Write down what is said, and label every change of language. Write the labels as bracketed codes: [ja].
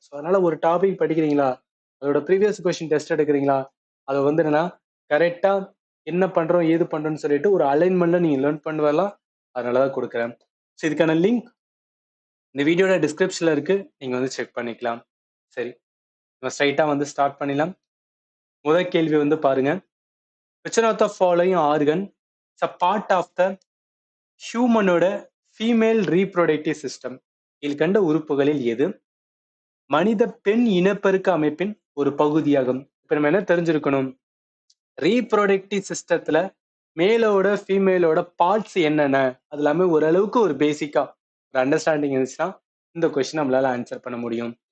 [ta] So அதனால ஒரு topic படிக்கிறீங்களா, அதோட ப்ரீவியஸ் கொஸ்டின் டெஸ்ட் எடுக்கிறீங்களா, அதை வந்து என்னன்னா கரெக்டா என்ன பண்றோம் ஏது பண்றோம்னு சொல்லிட்டு ஒரு அலைன்மெண்ட்ல நீங்க லேர்ன் பண்ணி வரலாம். அதனாலதான் கொடுக்குறேன். ஸோ இதுக்கான லிங்க் இந்த வீடியோட டிஸ்கிரிப்ஷன்ல இருக்கு, நீங்க வந்து செக் பண்ணிக்கலாம். சரி, நம்ம ஸ்ட்ரைட்டா வந்து ஸ்டார்ட் பண்ணிடலாம். முதல் கேள்வி வந்து பாருங்க, [en] which one of the following organ is a part of the ஹியூமனோட female reproductive system? [ta] கீழ்கண்ட உறுப்புகளில் எது மனித பெண் இனப்பெருக்க அமைப்பின் ஒரு பகுதியாகும்? இப்ப நம்ம என்ன தெரிஞ்சிருக்கணும், ரீப்ரொடக்டிவ் சிஸ்டத்துல மேலோட ஃபீமேலோட பார்ட்ஸ் என்னென்ன, அது எல்லாமே ஓரளவுக்கு ஒரு பேசிக்கா ஒரு அண்டர்ஸ்டாண்டிங் இருந்துச்சுன்னா இந்த கொஸ்டின் நம்மளால ஆன்சர் பண்ண முடியும்.